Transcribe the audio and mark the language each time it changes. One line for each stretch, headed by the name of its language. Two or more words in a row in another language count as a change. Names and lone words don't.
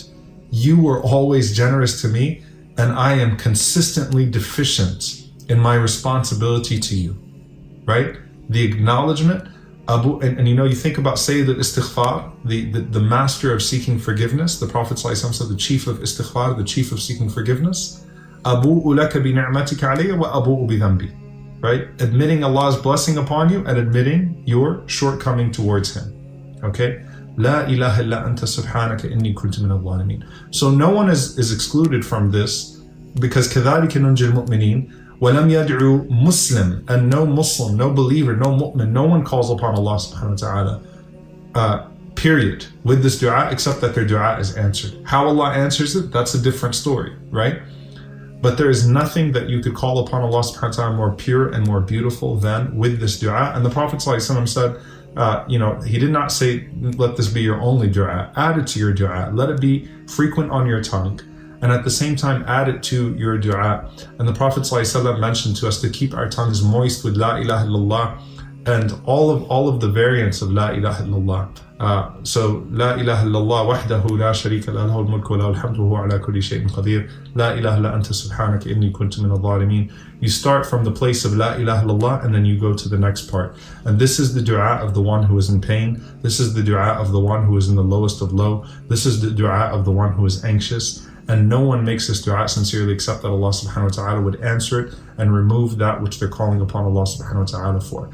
English: You were always generous to me, and I am consistently deficient in my responsibility to you. Right? The acknowledgement, and you think about
Arabic: سيد الاستغفار,
English: the master of seeking forgiveness. The Prophet ﷺ said the chief of istighfar, the chief of seeking forgiveness.
Arabic: أبوء لك بنعمتك علي وأبوء بذنبي.
English: Right? Admitting Allah's blessing upon you and admitting your shortcoming towards Him. Okay?
Arabic: لا إله إلا أنت سبحانك إني كنت من الظالمين.
English: So no one is excluded from this, because
Arabic: كَذَلِكَ نُنْجِي الْمُؤْمِنِينَ وَلَمْ يَدْعُوا
English: Muslim, and no Muslim, no believer, no mu'min, no one calls upon Allah
Arabic: سبحانه وتعالى,
English: period, with this dua, except that their dua is answered. How Allah answers it, that's a different story, right? But there is nothing that you could call upon Allah
Arabic: سبحانه وتعالى
English: more pure and more beautiful than with this dua. And the Prophet ﷺ said, he did not say, let this be your only dua. Add it to your dua. Let it be frequent on your tongue. And at the same time, add it to your dua. And the Prophet ﷺ mentioned to us to keep our tongues moist with
Arabic: لا إله إلا الله
English: and all of the variants of
Arabic: لا إله إلا الله. لا إله إلا الله وحده لا شريك له له الملك وله الحمد وهو على كل شيء قدير. لا إله إلا أنت سبحانك إني كنت من الظالمين.
English: You start from the place of
Arabic: لا إله إلا الله
English: and then you go to the next part. And this is the dua of the one who is in pain. This is the dua of the one who is in the lowest of low. This is the dua of the one who is anxious. And no one makes this dua sincerely except that Allah
Arabic: سبحانه وتعالى
English: would answer it and remove that which they're calling upon Allah
Arabic: سبحانه وتعالى
English: for.